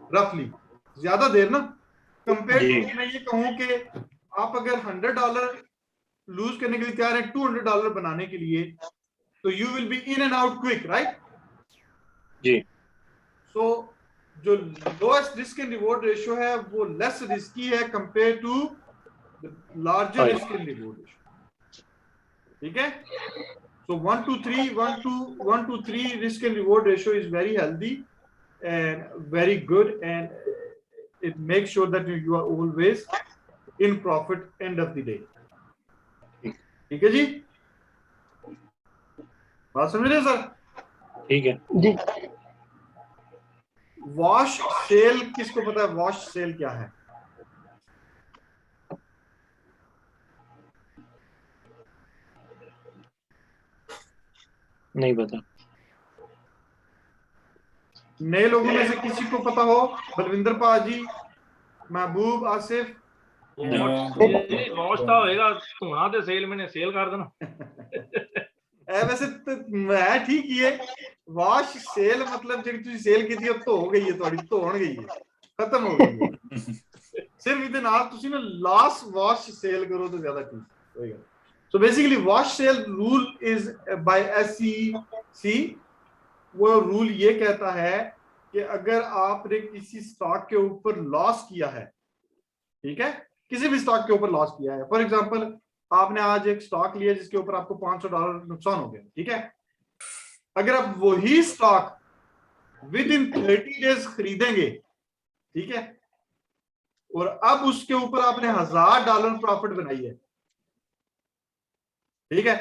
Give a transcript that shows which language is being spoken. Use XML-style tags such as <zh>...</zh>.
<hi>रफली ज्यादा देर ना, कंपेयर टू मैं ये कहूं कि आप अगर $100 लूज करने के लिए तैयार हैं $200 बनाने के लिए,</hi> <en>तो you will be in and out quick, right</en> <hi>जी? सो जो lowest risk and reward ratio है वो लेस रिस्की है compare to larger risk and reward ratio, ठीक है?</hi> <en>So 1 to 3 risk and reward ratio is very healthy and very good, and it makes sure that you are always in profit end of the day.</en> <hi>ठीक है जी? बात समझ रहे हैं sir? ठीक है जी। वॉश सेल किसको पता है? वॉश सेल क्या है? नहीं पता। नए लोगों में से किसी को पता हो? बलविंदर पाजी, महबूब, आसिफ?</hi> <pa>वॉश ਤਾਂ ਹੋਏਗਾ ਧੋਣਾ ਤੇ ਸੇਲਮੈਨ ਨੇ ਸੇਲ ਕਰ ਦੇਣਾ।</pa> <hi>वैसे तो मैं ठीक ही है।</hi> <pa>वॉश सेल मतलब ਜਿਹੜੀ ਤੁਸੀਂ ਸੇਲ ਕੀਤੀ ਉਹ ਧੋ ਗਈ ਹੈ, ਤੁਹਾਡੀ ਧੋਣ ਗਈ ਹੈ, ਖਤਮ ਹੋ ਗਈ ਹੈ। ਸਿਰਫ ਇਹਦੇ ਨਾਲ ਤੁਸੀਂ ਨਾ ਲਾਸਟ ਵਾਸ਼ ਸੇਲ ਕਰੋ ਤਾਂ ਜ਼ਿਆਦਾ ਠੀਕ ਹੋਏਗਾ।</pa> <en>So basically wash sale rule is by SEC।</en> <hi>वो रूल ये कहता है कि अगर आपने किसी स्टॉक के ऊपर लॉस किया है, ठीक है, किसी भी स्टॉक के ऊपर लॉस किया है,</hi> <en>for example</en> <hi>आपने आज एक स्टॉक लिया जिसके ऊपर आपको $500 नुकसान हो गया, ठीक है, अगर आप वही स्टॉक विद इन 30 डेज खरीदेंगे, ठीक है, और अब उसके ऊपर आपने $1000 प्रॉफिट बनाई है, ठीक है</hi>